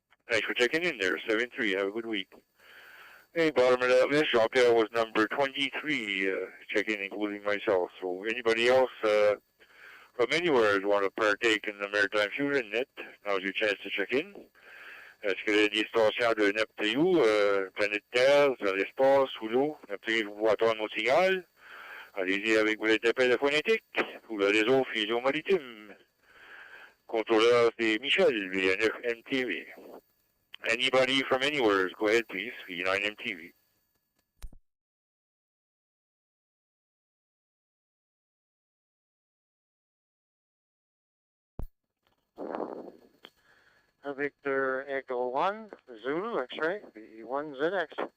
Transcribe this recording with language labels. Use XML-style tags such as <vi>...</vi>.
<en>Thanks for checking in there, 7-3. Have a good week. Hey, bottom of that list, Jean-Pierre was number 23, checking, including myself. So anybody else from anywhere who want to partake in the Maritime Fusion Net, now's your chance to check in.</en> <fr>Est-ce que des stations de Neptune, planète Terre, sur l'espace, sous l'eau, vous entendre mon signal? Allez-y avec vos appels phonétiques pour le réseau Fusion Maritime. Contrôleur c'est Michel, V9MTV.</fr> <en>Anybody from anywhere, go ahead please, V9MTV. Victor Echo 1, Zulu, X-ray, V1ZX.</en>